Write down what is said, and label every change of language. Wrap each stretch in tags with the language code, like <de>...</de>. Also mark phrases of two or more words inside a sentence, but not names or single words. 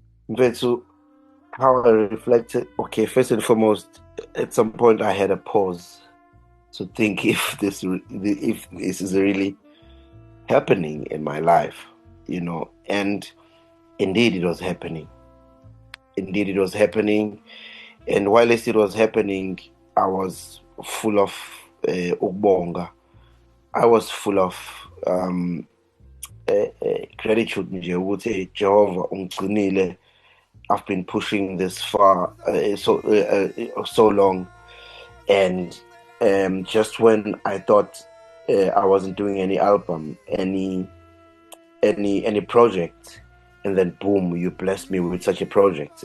<en>So how I reflected, okay, first and foremost, at some point I had a pause to think if this is really happening in my life, and indeed it was happening. Indeed it was happening. And while it was happening, I was full of ubonga. I was full of gratitude</en> <zu>nje ukuthi Jehovah ungcinile.</zu> <en>I've been pushing this far so long, and just when I thought I wasn't doing any album, any project, and then boom, you blessed me with such a project.</en>